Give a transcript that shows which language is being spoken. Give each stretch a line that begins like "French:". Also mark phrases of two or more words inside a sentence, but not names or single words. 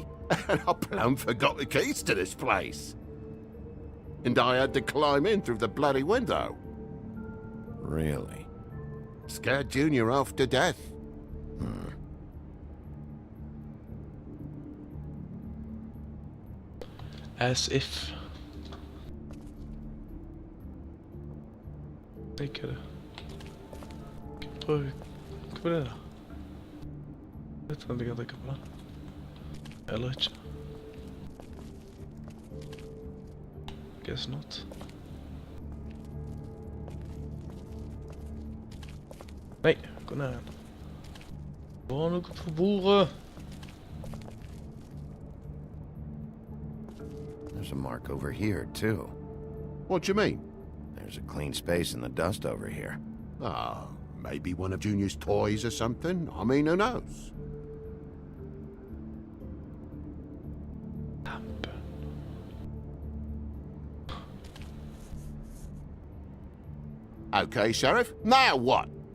English: And I plumb forgot the keys to this place. And I had to climb in through the bloody window. Really? Scared Junior half to death. As if.
Norwegian: Ikke det. Prøv på det da. Jeg vet ikke om jeg kan trykke på den. Eller ikke.
English: Guess not.
Norwegian: Nei, gå ned igjen. Det var noe på bordet.
English: There's a mark over here, too. What do you mean? There's a clean space in the dust over here. Ah, maybe one of Junior's toys or something. I mean, who knows? Okay, Sheriff, now what?